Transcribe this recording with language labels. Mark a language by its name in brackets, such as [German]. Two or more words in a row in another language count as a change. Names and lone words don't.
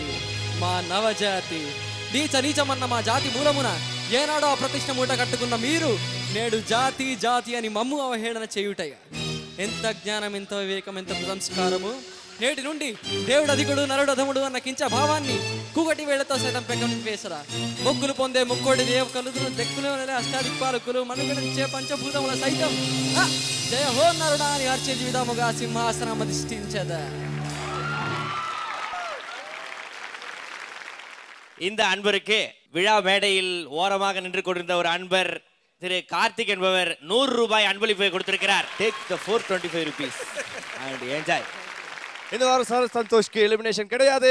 [Telugu] మా నవజాతి నీచమన్న మా జాతి మూలమున ఏనాడో ప్రతిష్ట మూట కట్టుకున్న మీరు నేడు జాతి అని మమ్ము అవహేళన చేయుటయ్యా ఎంత జ్ఞానం ఎంత వివేకం ఎంత సంస్కారము నేటి నుండి దేవుడు అధికుడు నరుడు అధముడు అన్న కించ భావాన్ని కూగటి వేళ్లతో సైతం పెంపేసరా మొక్కులు పొందే ముక్కోడి దేవ కలుదును దెక్కులు అష్టాదిక్పాలకులు మనుగడించే పంచభూతముల సైతం జయ హో నరుడా అని హర్ష జీవితముగా సింహాసనం అధిష్ఠించదా [Tamil] இந்த அன்பருக்கு விழா மேடையில் ஓரமாக நின்று கொண்டிருந்த ஒரு அன்பர் திரு கார்த்திக் என்பவர் 100 ரூபாய் அன்பளிப்பை கொடுத்திருக்கிறார். [English] take the 425 rupees and enjoy. [Tamil] இந்த வாரம் சரத் சந்தோஷ்க்கு எலிமினேஷன் கிடையாது.